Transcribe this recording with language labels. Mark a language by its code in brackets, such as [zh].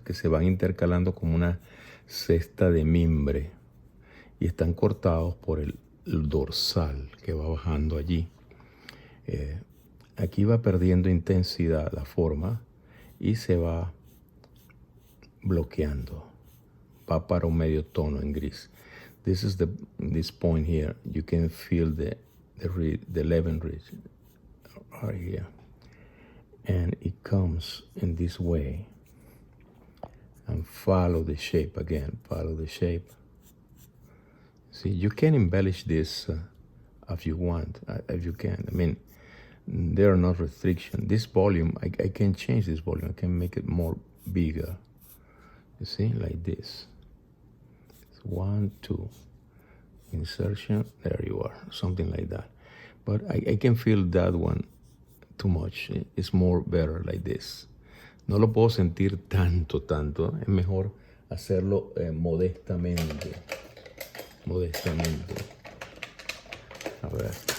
[es] Que se van intercalando como una cesta de mimbre y están cortados por el dorsal que va bajando allí. Aquí va perdiendo intensidad la forma y se va bloqueando. Va para un medio tono en gris. [en] This point here. You can feel the 11 ridge right here, and it comes in this way. And follow the shape again. Follow the shape. See, you can embellish this if you want, if you can. I mean, there are no restrictions. This volume, I can change this volume. I can make it more bigger. You see, like this. 1, 2, insertion, there you are, something like that. But I can feel that one too much. It's more better like this. [es] No lo puedo sentir tanto. Es mejor hacerlo modestamente. A ver.